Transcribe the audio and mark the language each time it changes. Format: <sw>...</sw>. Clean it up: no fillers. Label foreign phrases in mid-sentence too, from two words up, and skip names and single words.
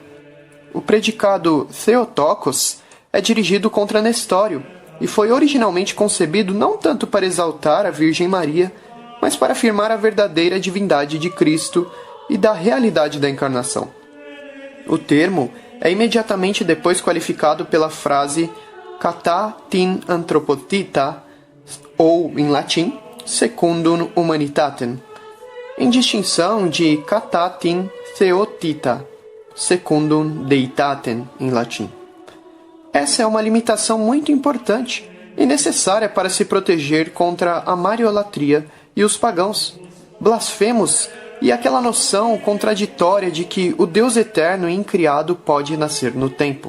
<pt>O predicado Theotokos é dirigido contra Nestório e foi originalmente concebido não tanto para exaltar a Virgem Maria, mas para afirmar a verdadeira divindade de Cristo e da realidade da encarnação. O termo é imediatamente depois qualificado pela frase</pt> <el>κατὰ τὴν ἀνθρωπότητα,</el> <pt>ou, em latim,</pt> <la>secundum humanitatem,</la> <pt>em distinção de</pt> <el>κατὰ τὴν θεότητα,</el> <la>secundum deitatem,</la> <pt>em latim. Essa é uma limitação muito importante e necessária para se proteger contra a mariolatria e os pagãos, blasfemos e aquela noção contraditória de que o Deus eterno e incriado pode nascer no tempo.</pt>